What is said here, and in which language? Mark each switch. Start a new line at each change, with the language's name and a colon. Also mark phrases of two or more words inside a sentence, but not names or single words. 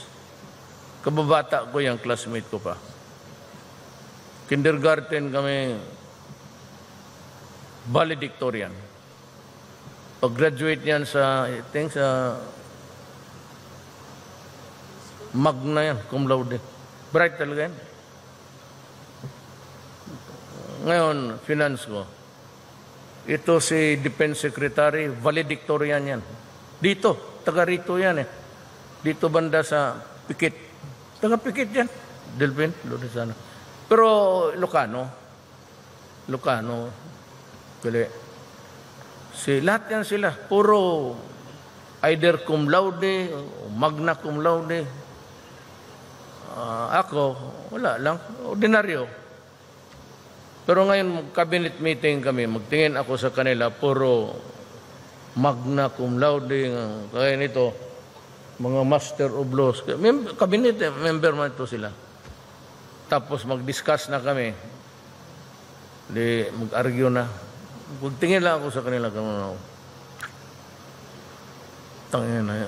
Filipino: Kababata ko yung classmate ko pa. Kindergarten kami, valedictorian. Pag-graduate niyan sa Magna yan,
Latin: cum laude.
Filipino: Bright talaga yan. Ngayon, finance ko. Ito si Defense Secretary, valedictorian yan. Dito, taga rito yan eh. Dito banda sa Pikit. Taga Pikit yan. Delphin, doon sana. Pero Ilocano, lahat yan sila, puro either
Latin: cum laude, magna cum laude.
Filipino: Ako, wala lang, ordinaryo. Pero ngayon,
English: cabinet meeting
Filipino: kami, magtingin ako sa kanila, puro
Latin: magna cum laude,
Filipino: kaya nito, mga
English: master of laws. Cabinet member
Filipino: man ito sila. Tapos mag-discuss na kami. Mag-argue na. Tingin lang ako sa kanila. Tangin na yan.